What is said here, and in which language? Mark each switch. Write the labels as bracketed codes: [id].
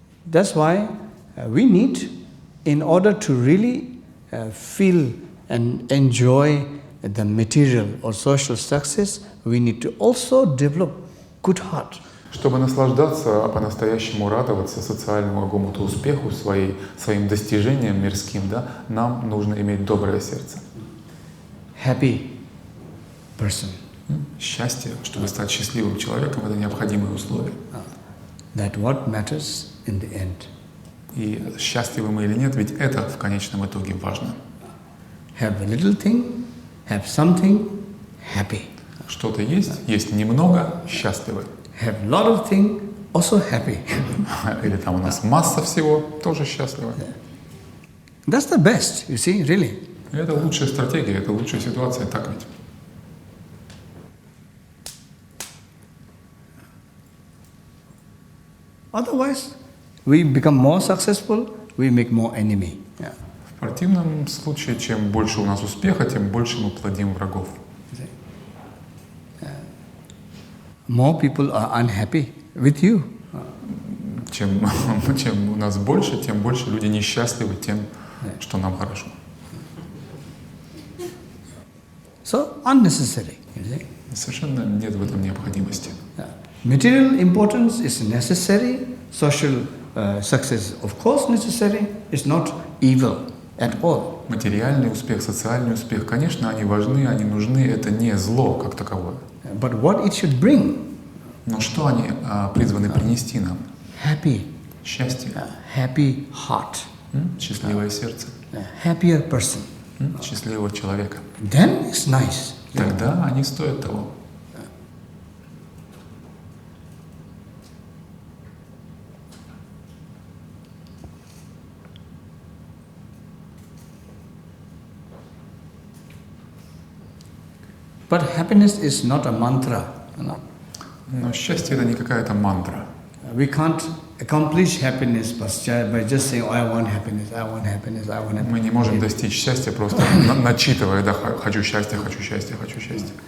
[en] That's why we need, in order to really feel and enjoy the material or social success, we need to also develop good heart. [ru] Чтобы наслаждаться, по-настоящему радоваться социальному какому-то успеху, своим достижениям мирским, да, нам нужно иметь доброе сердце. [en] Happy person. [ru] Счастье, чтобы стать счастливым человеком, это необходимые условия. [en] That what matters in the end. [ru] И счастливы мы или нет, ведь это в конечном итоге важно. [en] Have a little thing, have something, happy. [ru] Что-то есть немного, счастливы. [en] Have a lot of things, also happy. [ru] Или там у нас масса всего, тоже счастливы. [en] That's the best, you see, really. [ru] И это лучшая стратегия, это лучшая ситуация, так ведь? [en] Otherwise, we become more successful, we make more enemy. [ru] В противном случае, чем больше у нас успеха, тем больше мы плодим врагов. [en] More people are unhappy with you. [ru] Чем у нас больше, тем больше люди несчастливы тем, что нам хорошо. [en] So unnecessary. You see? [ru] Совершенно нет в этом необходимости. [en] Material importance is necessary. Social success, of course, necessary. It's not evil at all. [ru] Материальный успех, социальный успех, конечно, они важны, они нужны. Это не зло как таковое. [en] But what it should bring? [ru] Но что они призваны принести нам? [en] Happy. [ru] Счастье. [en] Happy heart. [ru] Счастливое сердце. [en] Happier person. [ru] Счастливого человека. [en] Then it's nice. [ru] Тогда они стоят того. [en] But happiness is not a mantra. [ru] Но счастье — это не какая-то мантра. [en] We can't accomplish happiness by just saying, oh, I want happiness, I want happiness, I want happiness. [ru] Мы не можем достичь счастья, просто начитывая, да, хочу счастья, хочу счастья, хочу счастья.